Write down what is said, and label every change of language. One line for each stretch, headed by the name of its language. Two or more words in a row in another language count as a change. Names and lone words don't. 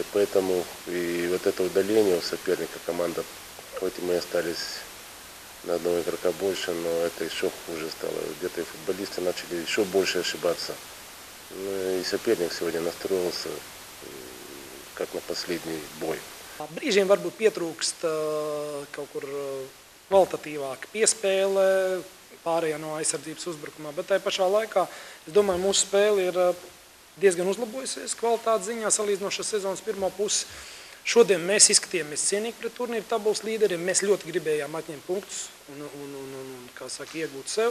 Russian: Поэтому и вот это удаление у соперника команда, хоть и мы остались на одного игрока больше, но это еще хуже стало. Где-то и футболисты начали еще больше ошибаться. Ну, и соперник сегодня настроился как на последний boj.
Latvian: Brīžiem varbūt pietrūkst kaut kur kvalitatīvāka piespēle, pārējā no aizsardzības uzbrukumā, bet tajā pašā laikā, es domāju, mūsu spēle ir diezgan uzlabojusies kvalitātes ziņā salīdzinoši ar sezonas pirmo pusi. Šodien mēs izskatījāmies cienīgi pret turnīru tabulas līderiem, mēs ļoti gribējām atņemt punktus un kā saka, iegūt sev.